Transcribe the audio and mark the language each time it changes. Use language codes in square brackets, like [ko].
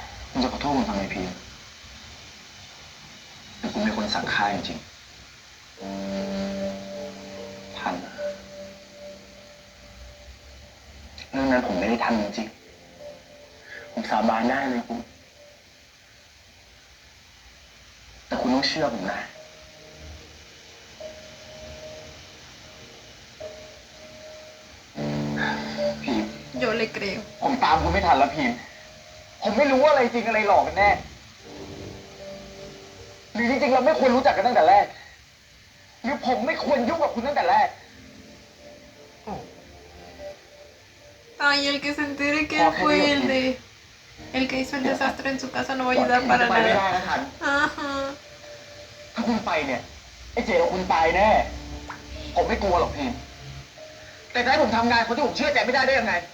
[th] คุณจะขอโทษผมทำไมพีมแต่คุณเป็นคนสั่งฆ่าจริงๆทัน เรื่องนั้นผมไม่ได้ทำจริงๆผมสาบานได้เลยคุณ แต่คุณต้องเชื่อผมนะ พีม [es] Yo le creo. [th] ผมตามคุณไม่ทันแล้วพีมผมไม่รู้ว่าอะไรจริงอะไรหลอกกันแน่ หรือจริงๆเราไม่ควรรู้จักกันตั้งแต่แรก หรือผมไม่ควรยุ่งกับคุณตั้งแต่แรก [es] Ay, el que se entere que él fue el que hizo el desastre en su casa no va a ayudar para [th] ไปไม่ได้ [es] nada. [th] นะทัน Ajá. ถ้าคุณไปเนี่ยไอ้เจ๋กับคุณตายแน่ ผมไม่กลัวหรอกพีมแต่จะให้ผมทำงานคนที่ผมเชื่อใจไม่ได้ได้ยังไง